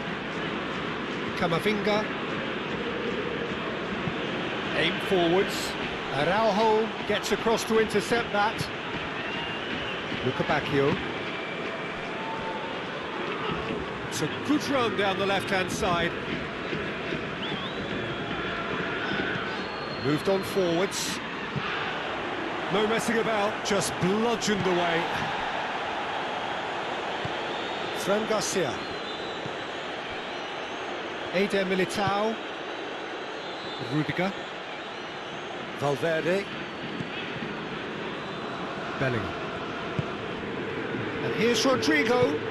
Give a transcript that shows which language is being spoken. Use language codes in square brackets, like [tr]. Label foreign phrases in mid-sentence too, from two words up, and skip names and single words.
[en] Camavinga. Aim forwards. Araujo gets across to intercept that. Bacchio. It's a good run down the left-hand side. Moved on forwards. No messing about, just bludgeoned away. Fran Garcia. Eder Militao. Rudiger. Valverde. Bellingham. And here's Rodrigo.